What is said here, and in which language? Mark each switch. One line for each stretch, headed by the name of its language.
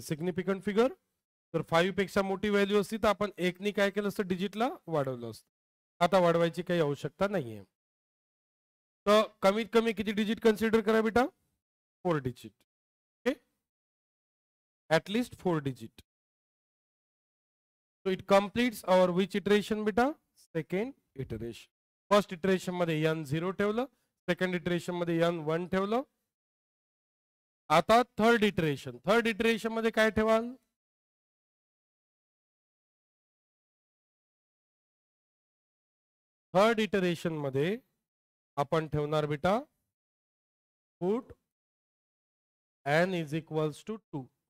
Marathi: Significant figure तर 5 पेक्षा मोठी व्हॅल्यू असती तर आपण 1 नी काय केलं असतं, डिजिटला वाढवलं असतं. आता वाढवायची काही आवश्यकता नाहीये. तर कमीत कमी किती डिजिट कन्सिडर करा बेटा, 4 digit.
English: At least 4 digit. So it completes our which iteration beta? Second iteration.
Marathi: First iteration मध्ये n 0 ठेवलं, second iteration मध्ये n 1 ठेवलं. आता थर्ड इटरेशन मध्ये काय ठेवाल? थर्ड इटरेशन मध्ये आपण ठेवणार बेटा put
English: n is equals to 2.